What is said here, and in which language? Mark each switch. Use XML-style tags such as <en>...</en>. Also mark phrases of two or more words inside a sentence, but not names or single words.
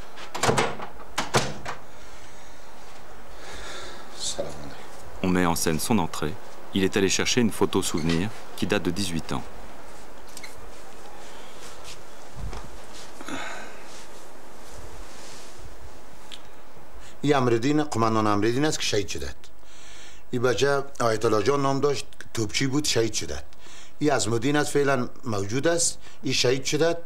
<fr>On met en scène son entrée. Il est allé chercher une photo souvenir qui date de 18 ans.</fr> <fa>این امردین قماندان امردین است که شهید شدند. این بچه آیت الله جان نام داشت، توپچی بود، شهید شدند. این عظمالدین است، فعلا موجود است، این شهید شدند.</fa>